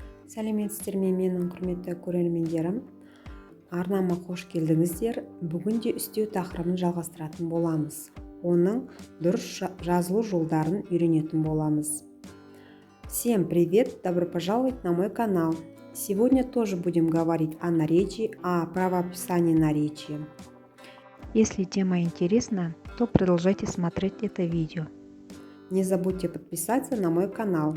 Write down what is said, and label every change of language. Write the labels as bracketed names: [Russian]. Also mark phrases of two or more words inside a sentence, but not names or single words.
[Kazakh] Сәлеметсіздер ме менің құрметті көрермендерім. Арнама қош келдіңіздер. Бүгін де үстеу тақырыбын жалғастыратын боламыз. Оның дұрыс жазылу жолдарын үйренетін боламыз. [Russian] Всем привет! Добро пожаловать на мой канал. Сегодня тоже будем говорить о наречии, о правописании наречия. Если тема интересна, то продолжайте смотреть это видео. Не забудьте подписаться на мой канал.